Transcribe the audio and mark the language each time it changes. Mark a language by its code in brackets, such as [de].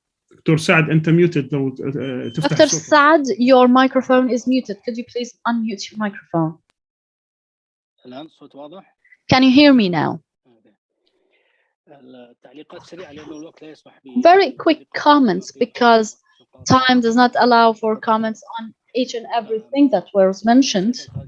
[ar] دكتور سعد أنت muted لو تفتح [en] Dr. Saad, your microphone is muted. Could you please unmute your microphone? [ar] الآن الصوت واضح؟ [en] Can you hear me now? [ar] التعليقات سريعة لأنه الوقت لا يسمح [en] Very quick comments because time does not allow for comments on each and everything that was mentioned.